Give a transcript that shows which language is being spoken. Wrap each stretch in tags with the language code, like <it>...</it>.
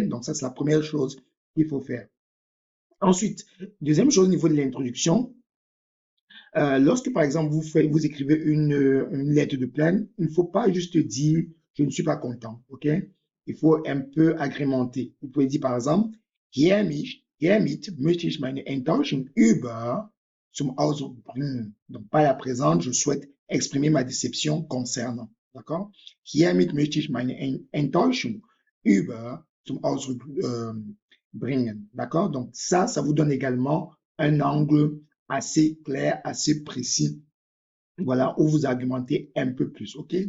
<fr>Donc, ça, c'est la première chose qu'il faut faire. Ensuite, deuxième chose au niveau de l'introduction, lorsque par exemple vous écrivez une lettre de plainte, il ne faut pas juste dire je ne suis pas content, ok? Il faut un peu agrémenter. Vous pouvez dire par exemple,</fr> <de>hiermit möchte ich meine Enttäuschung über zum Ausdruck bringen.</de> <fr>Donc par la présente, je souhaite exprimer ma déception concernant, d'accord?</fr> <de>Hiermit möchte ich meine Enttäuschung über zum Ausdruck bringen,</de> <fr>d'accord? Donc ça vous donne également un angle assez clair, assez précis, voilà, où vous argumentez un peu plus, ok?</fr>